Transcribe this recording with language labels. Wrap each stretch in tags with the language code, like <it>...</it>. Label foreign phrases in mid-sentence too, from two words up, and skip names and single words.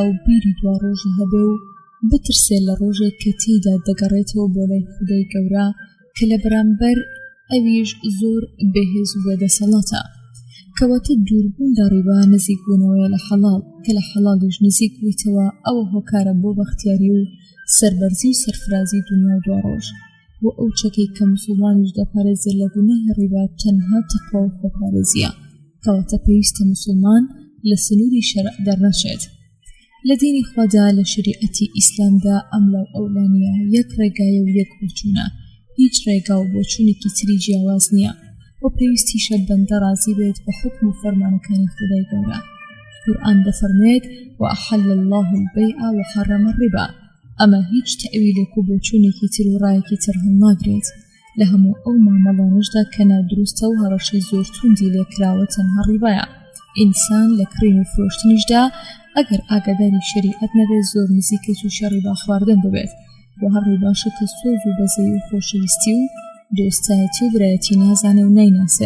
<ckb>و بیری دوا ڕۆژی هەبێ و بترسێ لە ڕۆژێک کە تێیدا دەگەڕێتەوە بۆ لای خودای گەورە کە لە بەرامبەر ئەویش زۆر بەهێز و بەدەسەڵاتە کەواتە دووربوون لە ڕیبا نزیک بوونەوەیە لە حەڵاڵ کە لە حەڵاڵیش نزیک بوویتەوە ئەوە هۆکارە بۆ بەختیاری و سەربەرزی و سەرفرازی دنیا و دوا ڕۆژ بۆ ئەو چەکەی کە موسڵمانیش دەپارێزێت لە گوناهی ڕیبا تەنها تەقوا و خۆپارێزیە کەواتە پێویستە موسڵمان لە سنووری شەرع دەرنەچێت. لە دینی خوادا لە شریعەتی ئیسلامدا ئەم لەو ئەولانیە یەک ڕێگایە و یەک بۆچوونە هیچ ڕێگا و بۆچوونێکی تری جیاواز نییە بۆ پێویستیشە بەندە ڕازی بێت بە حکم و فەرمانەکانی خودای گەورە. قورئان دەفەرمێت</ckb> <ar>وأحل الله البيع وحرم الربا</ar> <ckb>ئەمە هیچ تەویلێک و بۆچوونێکی تر و ڕایەکی تر هەڵ ناگرێت لە هەموو ئەو مامەڵانشدا کە نادروستە و هەڕەشەی زۆر توندی لێکراوە تەنها ڕیبایە. ئینسان لە کڕین و فرۆشتنیشدا ئەگەر ئاگاداری شریعەت نەبێت زۆر نزیکە تووشی ڕیبا خواردن دەبێت بۆ هەر ڕیباشە کە سۆز و بەزەی و خۆشەویستی و دۆستایەتی و برایەتی نازانێ و نەیناسێ.</ckb>